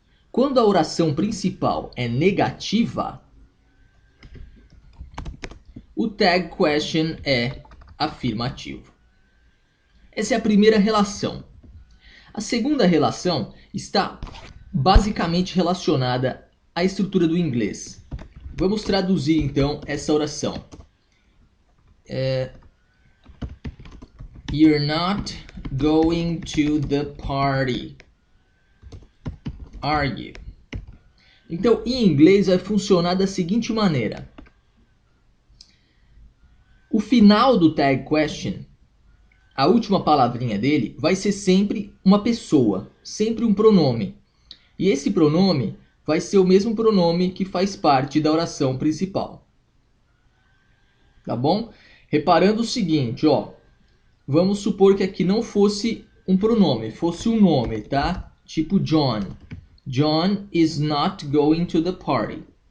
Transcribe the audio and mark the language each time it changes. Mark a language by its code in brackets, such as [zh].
[pt] Quando a oração principal é negativa, o Tag Question é afirmativo. Essa é a primeira relação. A segunda relação está basicamente relacionada à estrutura do inglês. Vamos traduzir então essa oração. [en] You're not going to the party, are you? [pt] Então, em inglês vai funcionar da seguinte maneira. O final do Tag Question, a última palavrinha dele, vai ser sempre uma pessoa, sempre um pronome. E esse pronome vai ser o mesmo pronome que faz parte da oração principal. Tá bom? Reparando o seguinte, ó. Vamos supor que aqui não fosse um pronome, fosse um nome, tá? Tipo John. [en] John is not going to the party.